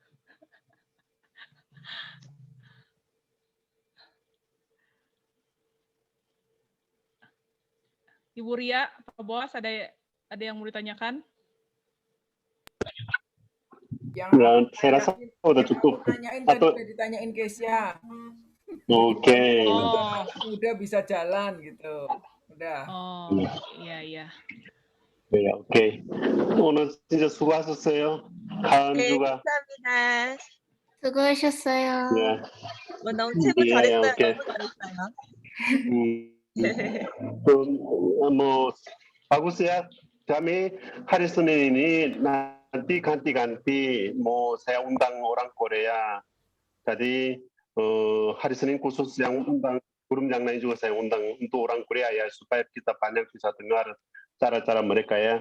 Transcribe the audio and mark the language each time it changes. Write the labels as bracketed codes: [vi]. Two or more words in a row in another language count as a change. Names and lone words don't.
[id] Ibu Ria, Pak Boas, ada yang mau ditanyakan? Ya, saya rasa udah cukup. Atau ditanyain Keisha. Oke. Udah bisa jalan gitu. Udah. Oh, iya. [ko] 네, 오케이. 오늘 진짜 수고하셨어요. 다음 네, 주가. 감사합니다. 수고하셨어요. 네. 너무 최고 예, 잘했어요. 오케이. 너무 잘했어요. [id] bagus ya. Kami hari Senin ini nanti ganti-ganti mau saya undang orang Korea. Jadi hari Senin khusus yang undang guru yang lain juga saya undang untuk orang Korea ya supaya kita banyak bisa dengar cara-cara mereka ya.